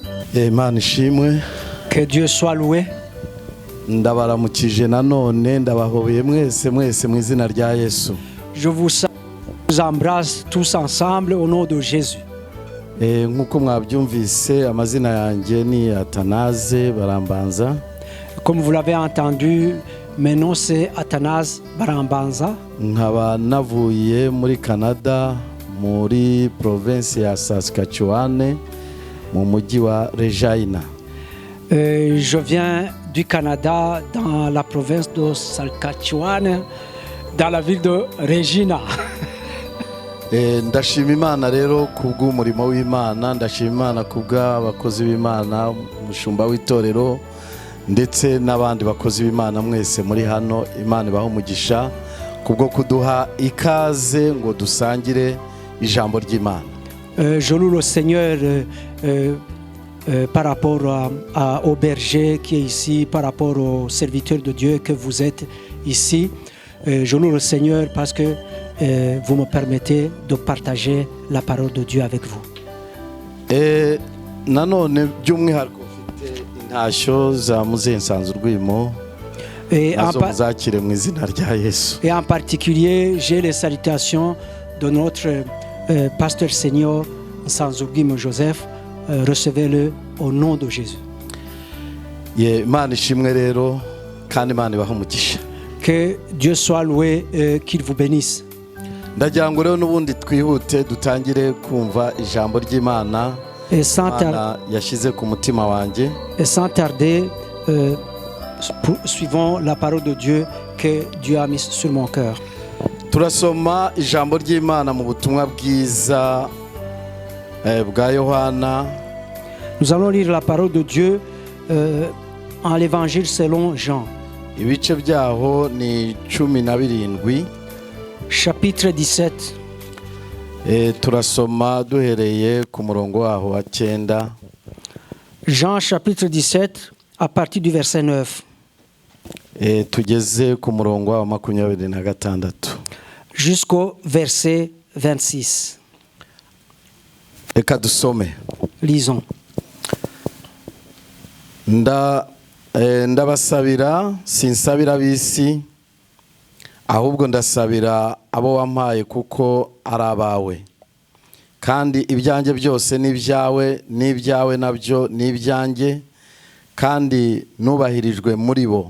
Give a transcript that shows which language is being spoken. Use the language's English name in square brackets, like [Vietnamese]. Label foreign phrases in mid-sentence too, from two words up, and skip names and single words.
[Kinyarwanda] Imana ishimwe. [French] Que Dieu soit loué. [Kinyarwanda] Ndabaramukije nanone ndabahobeye mwese mu izina rya Yesu. [French] Je vous embrasse tous ensemble au nom de Jésus. [Kinyarwanda] Nkuko mwabyumvise amazina yanjye ni Athanase Barambanza. [French] Comme vous l'avez entendu, mon nom c'est Athanase Barambanza. [Kinyarwanda] Nkaba navuye muri Canada muri province ya Saskatchewan mu mujyi wa Regina. [French] Je viens du Canada dans la province de Saskatchewan dans la ville de Regina. [Kinyarwanda] Ndashima Imana rero kubw'umurimo w'Imana, ndashima Imana kubw'abakozi b'Imana, umushumba w'itorero ndetse n'abandi bakozi b'Imana mwese muri hano. Imana ibahe umugisha kubwo kuduha ikaze ngo dusangire ijambo ry'Imana. [French] Je loue le Seigneur par rapport au berger qui est ici, par rapport aux serviteurs de Dieu que vous êtes ici. Je loue le Seigneur parce que vous me permettez de partager la parole de Dieu avec vous. [Kinyarwanda] Nanone by'umwihariko mfite intashyo za Muzehe Nsanzurwimo nazo muzakire mu izina rya Yesu. [French] Et en particulier, j'ai les salutations de notre pasteur senior Nsanzurwimo Joseph. Recevez-le au nom de Jésus. [Kinyarwanda] Imana ishimwe rero kandi Imana ibahe umugisha. [French] Que Dieu soit loué et qu'il vous bénisse. [Kinyarwanda] Ndagira ngo rero n'ubundi twihute dutangire kumva ijambo ry'Imana yashyize ku mutima wanjye. [French] Et sans tarder, suivons la parole de Dieu que Dieu a mise sur mon cœur. [Kinyarwanda] Turasoma ijambo ry'Imana mu butumwa bwiza bwa Yohana. [French] Nous allons lire la parole de Dieu en l'évangile selon Jean. [Kinyarwanda] Ibice byaho ni 17. [French] Chapitre 17. [Kinyarwanda] Turasoma duhereye ku murongo waho wa 9. [French] Jean chapitre 17 à partir du verset 9. [Kinyarwanda] Tugeze ku murongo wa 26. [French] Jusqu'au verset 26. [Kinyarwanda] Reka dusome. [French] Lisons. [Kinyarwanda] Ndabasabira sinsabira bisi ahubwo ndasabira abo wampaye kuko ari abawe kandi ibyanjye byose ni ibyawe n'ibyawe nabyo ni ibyanjye kandi nubahirijwe muri bo.